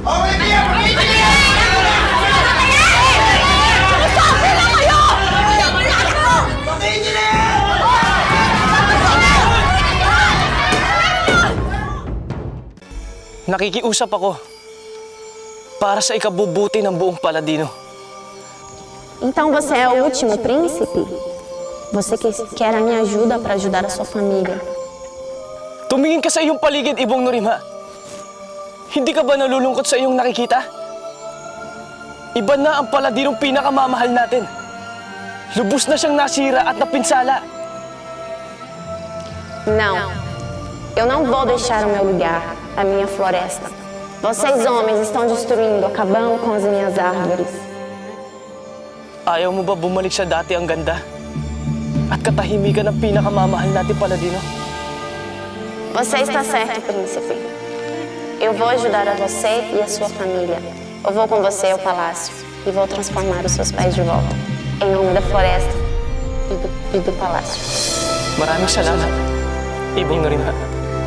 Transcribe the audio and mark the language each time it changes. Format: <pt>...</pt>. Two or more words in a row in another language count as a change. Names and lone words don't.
<tl>Nakikiusap ako para sa ikabubuti ng buong Paladino.</tl> <pt>Então você é o último príncipe? Você que quer a minha ajuda para ajudar a sua família.</pt> <tl>Tumingin ka sa iyong paligid, Ibong Norimha. Hindi ka ba nalulungkot sa iyong nakikita? Iba na ang Paladinong pinakamamahal natin. Lubos na siyang nasira at napinsala.</tl> <pt>Não, eu não vou deixar o meu lugar, a minha floresta. Vocês homens estão destruindo, acabando com as minhas árvores.</pt> <tl>Ayaw mo ba bumalik sa dati ang ganda? At katahimikan ng pinakamamahal natin Paladino?</tl> <pt>Você está certo, príncipe. Eu vou ajudar a você e a sua família. Eu vou com você ao palácio e vou transformar os seus pais de volta. Em nome da floresta e do palácio.</pt> <tl>Maraming salamat, Ibong Norimha.</tl>